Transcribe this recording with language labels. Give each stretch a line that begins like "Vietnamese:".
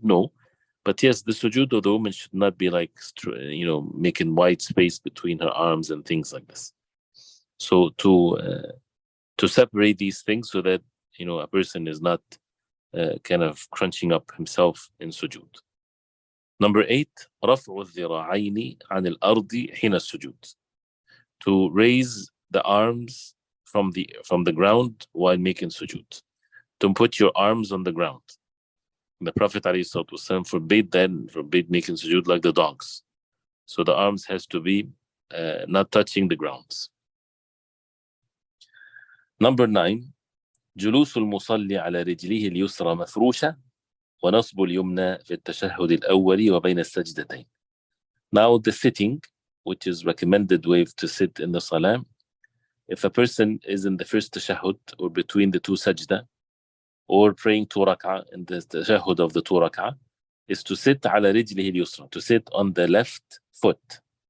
English: No, but yes, the sujood of the woman should not be like, making wide space between her arms and things like this. So to separate these things so that, a person is not kind of crunching up himself in sujood. Number 8,
Arabic: رفع الذراعين عن الأرض حين السجود.
English: To raise the arms from the ground while making sujood. To put your arms on the ground. The Prophet ﷺ forbid making sujood like the dogs. So the arms has to be not touching the grounds. Number 9,
Arabic: جلوس المصلي على رجليه اليسرى مفروشة ونصب اليمنى في التشهد الأول وبين السجدتين.
English: Now the sitting, which is recommended way to sit in the salah, if a person is in the first tashahhud or between the two sajda, or praying 2 rak'ah in the tashahhud of the 2 rak'ah, is to sit
Arabic: على رجله اليسرى,
English: to sit on the left foot.